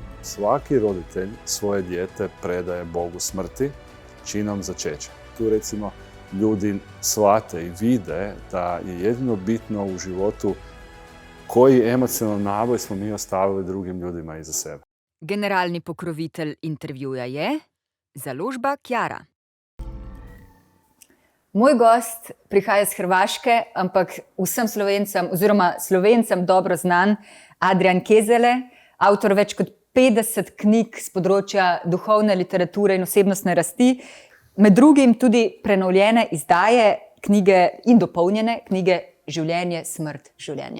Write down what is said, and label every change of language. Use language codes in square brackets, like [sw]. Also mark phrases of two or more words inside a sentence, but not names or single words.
[hr] svaki roditelj svoje dijete predaje Bogu smrti činom začeća. Tu recimo ljudi shvate i vide da je jedino bitno u životu koji emocionalni naboj smo mi ostavili drugim ljudima iza sebe. [sl] Generalni pokrovitelj intervjuja je založba Kjara. Moj gost prihaja iz Hrvaške, ampak vsem Slovencem, oziroma Slovencem dobro znan, Adrian Kezele, avtor več kot 50 knjig z področja duhovne literature in osebnostne rasti, med drugim tudi prenovljene izdaje knjige in dopolnjene knjige Življenje, smrt, življenje.